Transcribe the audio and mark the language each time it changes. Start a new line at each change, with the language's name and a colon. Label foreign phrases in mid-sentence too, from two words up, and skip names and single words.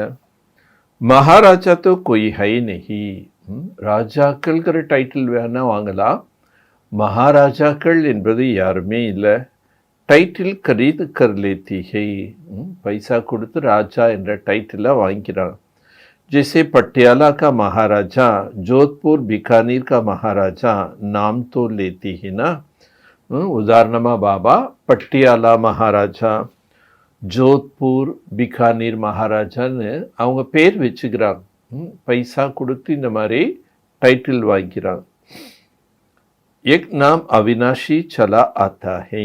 Hindi: महाराजा तो कोई है नहीं.
Tamil: ராஜாக்கள்கிற டைட்டில் வேணால் வாங்கலாம், மகாராஜாக்கள் என்பது யாருமே இல்லை.
Hindi: टाइटल खरीद कर लेती है.
Tamil: பைசா கொடுத்து ராஜா என்ற டைட்டிலை வாங்கிக்கிறாங்க.
Hindi: जैसे पटियाला का महाराजा जोधपुर बीकानेर का महाराजा नाम तो लेती ही ना.
Tamil: உதாரணமாக பாபா பட்டியாலா மகாராஜா, ஜோத்பூர் பிகானீர் மகாராஜான்னு அவங்க பேர் வச்சுக்கிறாங்க. பைசா கொடுத்து இந்த மாதிரி டைட்டில் வாங்கிக்கிறாங்க.
Hindi: एक नाम अविनाशी चला आता है.